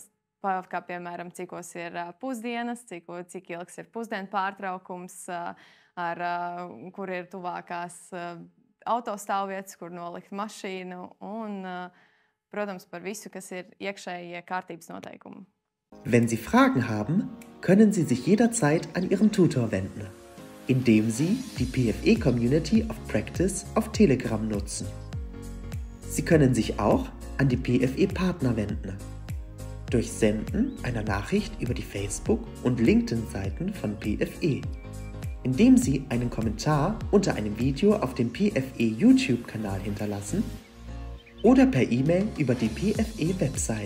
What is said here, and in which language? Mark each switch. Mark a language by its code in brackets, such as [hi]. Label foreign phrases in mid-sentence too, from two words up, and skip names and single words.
[lv] Kā piemēram, cikos ir pusdienas, cik ilgs ir pusdienu pārtraukums, kur ir tuvākās autostāvvietas, kur nolikt mašīnu un, protams, par visu, kas ir iekšējie kārtības noteikumi. [de] Wenn Sie Fragen haben, können Sie sich jederzeit an Ihren Tutor wenden, indem Sie die PFE Community of Practice auf Telegram nutzen. Sie können sich auch an die PFE Partner wenden, durch Senden einer Nachricht über die Facebook- und LinkedIn-Seiten von PFE, indem Sie einen Kommentar unter einem Video auf dem PFE YouTube-Kanal hinterlassen oder per E-Mail über die PFE-Website.